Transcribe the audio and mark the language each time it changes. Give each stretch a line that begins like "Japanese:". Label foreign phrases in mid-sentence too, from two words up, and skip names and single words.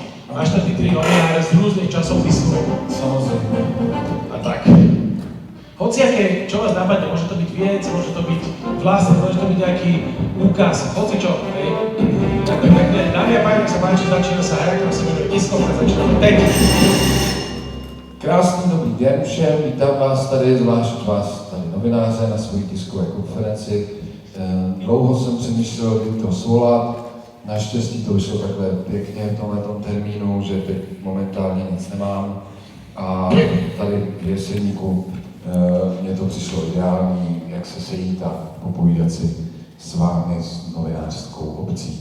Slovak: Máš tam tí tri novináre z rôznych časopisov. Samozrejme. A tak. Hociaké, čo vás napadne, môže to byť viec, môže to byť vlastne, môže to byť nejaký úkaz, hocičo, hej. Ďakujem pekne. Dámy a páni, ak sa páči, začína sa hra, ktorá sa menuje tiskovka, začína teď.
Czech: Krásný dobrý den všem, vítám vás tady, zvlášť vás tady novináře na své tiskové konferenci. Dlouho jsem přemýšlel, kdy to svolat, naštěstí to vyšlo takhle pěkně v tomhletom termínu, že teď momentálně nic nemám a tady v Jeseníku mně to přišlo ideální, jak se sejít a popovídat si s vámi, s novinářskou obcí.